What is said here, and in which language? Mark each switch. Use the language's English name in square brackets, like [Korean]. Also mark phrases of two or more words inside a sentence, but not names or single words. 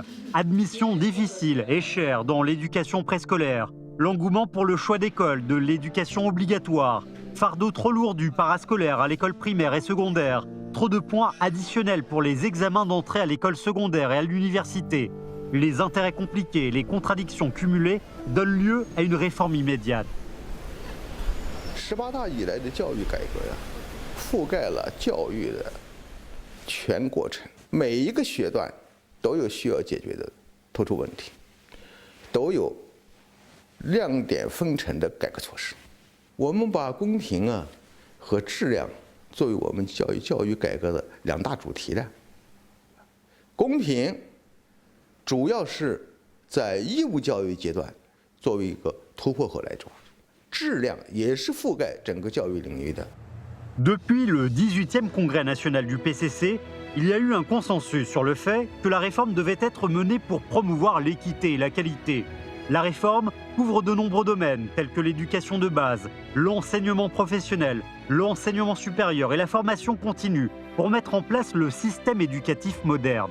[French] Admission difficile et chère dans l'éducation préscolaire, l'engouement pour le choix d'école, de l'éducation obligatoire, fardeau trop lourd du parascolaire à l'école primaire et secondaire, trop de points additionnels pour les examens d'entrée à l'école secondaire et à l'université. Les intérêts compliqués et les contradictions cumulées donnent lieu à une réforme immédiate. [Chinese] 18 大以来的教育改革呀，覆盖了教育的全过程，每一个学段都有需要解决的突出问题，都有亮点纷呈的改革措施。我们把公平啊和质量作为我们教育改革的2大主题呢。公平主要是在义务教育阶段作为一个突破口来做，质量也是覆盖整个教育领域的。 [French] Depuis le 18e congrès national du PCC, il y a eu un consensus sur le fait que la réforme devait être menée pour promouvoir l'équité et la qualité. La réforme couvre de nombreux domaines tels que l'éducation de base, l'enseignement professionnel, l'enseignement supérieur et la formation continue pour mettre en place le système éducatif moderne.